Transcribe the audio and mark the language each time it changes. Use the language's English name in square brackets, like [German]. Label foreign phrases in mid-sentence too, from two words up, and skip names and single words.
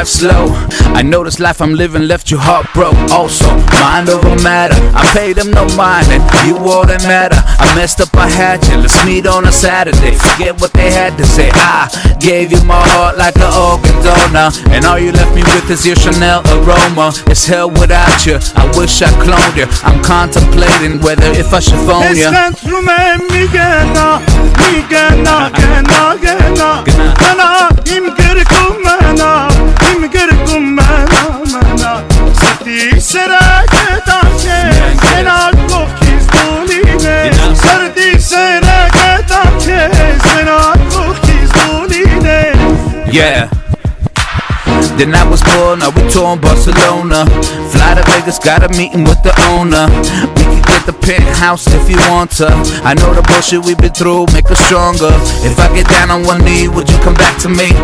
[English] slow I know this life I'm living left you heartbroken Also, mind over matter I paid them no mind and you all that matter I messed up, I had you, let's meet on a Saturday Forget what they had to say I gave you my heart like an organ donor And all you left me with is your Chanel aroma It's hell without you, I wish I cloned you I'm contemplating whether if I should phone you [Armenian] Ես խնդրում եմ մի գնա Մնա իմ գրկում մնա, իմ գրկում մնա Սրտի սերը գտար քեզ, մենակ կողքից դու լինես Սրտի սերը գտար քեզ, մենակ կողքից դու լինես [English] Yeah Then I was born, now we touring Barcelona Fly to Vegas, got a meeting with the owner We can get the penthouse if you want to I know the bullshit we've been through, make us stronger If I get down on one knee, would you come back to me?